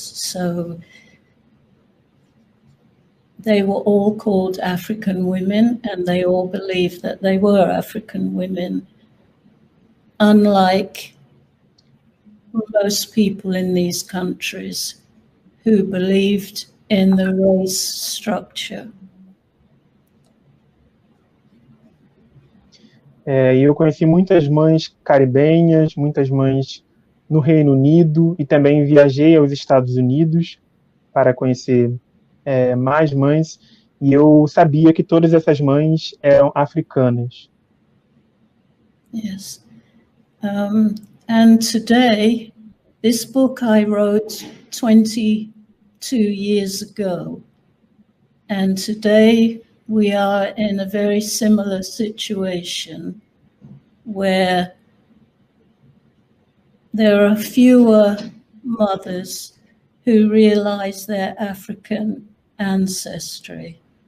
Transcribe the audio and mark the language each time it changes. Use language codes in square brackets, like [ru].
[en] So they were all called African women, and they all believed that they were African women, unlike most people in these countries who believed in the race structure. [pt] E eu conheci muitas mães caribenhas, muitas mães no Reino Unido, e também viajei aos Estados Unidos para conhecer mais mães, e eu sabia que todas essas mães eram africanas. [en] Yes. And today, this book I wrote 22 years ago, and today we are in a very similar situation where there are fewer mothers who realize their African ancestry.